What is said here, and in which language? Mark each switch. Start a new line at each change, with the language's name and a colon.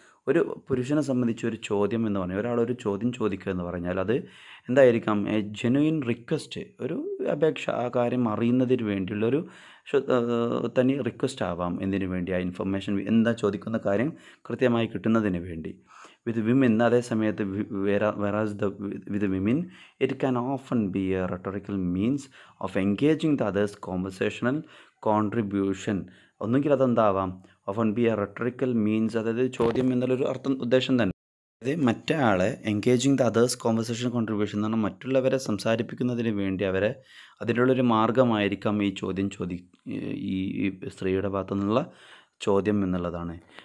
Malayalam: ഒരു പുരുഷനെ സംബന്ധിച്ച് ഒരു ചോദ്യം എന്ന് പറഞ്ഞാൽ ഒരാളൊരു ചോദ്യം ചോദിക്കുക എന്ന് പറഞ്ഞാൽ അത് എന്തായിരിക്കാം?
English: a genuine request,
Malayalam: ഒരു അപേക്ഷ, ആ കാര്യം അറിയുന്നതിന് വേണ്ടിയുള്ളൊരു തനി റിക്വസ്റ്റ് ആവാം. എന്തിനു വേണ്ടി? ആ ഇൻഫർമേഷൻ എന്താ ചോദിക്കുന്ന കാര്യം കൃത്യമായി കിട്ടുന്നതിന് വേണ്ടി.
English: with women
Malayalam: അതേ സമയത്ത്
English: whereas with women it can often be a rhetorical means of engaging the others conversational contribution.
Malayalam: ഒന്നുകിൽ അതെന്താവാം,
English: often be a rhetorical means,
Malayalam: അതായത് ചോദ്യം എന്നുള്ളൊരു ഉദ്ദേശം തന്നെ. അതായത് മറ്റേ ആളെ
English: engaging the others conversation contribution
Malayalam: എന്ന് പറഞ്ഞാൽ മറ്റുള്ളവരെ സംസാരിപ്പിക്കുന്നതിന് വേണ്ടി അവരെ അതിനുള്ളൊരു മാർഗ്ഗമായിരിക്കാം ഈ ചോദ്യം ഈ സ്ത്രീയുടെ ഭാഗത്തു നിന്നുള്ള ചോദ്യം എന്നുള്ളതാണ്.